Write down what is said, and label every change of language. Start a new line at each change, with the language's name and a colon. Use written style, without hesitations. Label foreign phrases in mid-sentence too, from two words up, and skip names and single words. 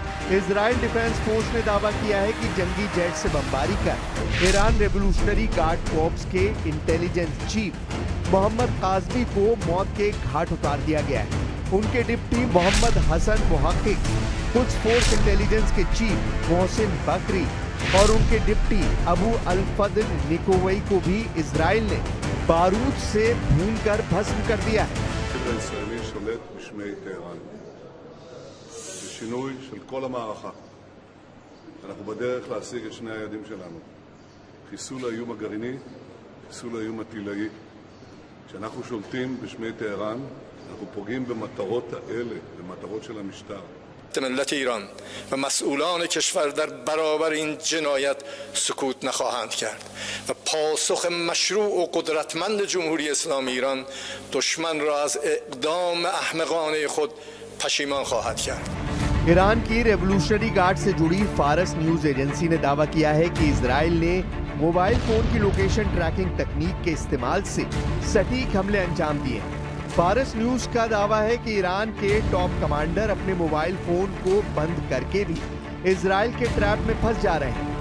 Hindi: इजराइल डिफेंस फोर्स ने दावा किया है कि जंगी जेट से बमबारी कर ईरान रेवोल्यूशनरी गार्ड कॉर्प्स के
English: intelligence chief
Hindi: मोहम्मद काज़मी को मौत के घाट उतार दिया गया है। उनके डिप्टी मोहम्मद हसन मुहक्किक, कुछ फोर्स इंटेलिजेंस के चीफ मोहसिन बकरी और उनके डिप्टी अबू अल-फद्ल निकोवई को भी इजराइल ने बारूद से भूनकर भस्म कर दिया है।
Hebrew: שינוי של כל המערכה. אנחנו בדרך להשיג את שני היעדים שלנו. חיסול האיום הגרעיני, חיסול האיום הטילאי. כשאנחנו שולטים בשמי טהרן, אנחנו פוגעים במטרות האלה, במטרות של המשטר.
Persian: ملت ایران و مسئولان کشور در برابر این جنایت سکوت نخواهند کرد و پاسخ مشروع و قدرتمند جمهوری اسلامی ایران دشمن را از اقدام احمقانه خود پشیمان خواهد کرد.
Hindi: ईरान की रेवोल्यूशनरी गार्ड से जुड़ी फारस न्यूज एजेंसी ने दावा किया है कि इजराइल ने
English: mobile phone
Hindi: की
English: location tracking
Hindi: तकनीक के इस्तेमाल से सटीक हमले अंजाम दिए। फारस न्यूज का दावा है कि ईरान के
English: top commander
Hindi: अपने
English: mobile phone
Hindi: को बंद करके भी इजराइल के ट्रैप में फंस जा रहे हैं।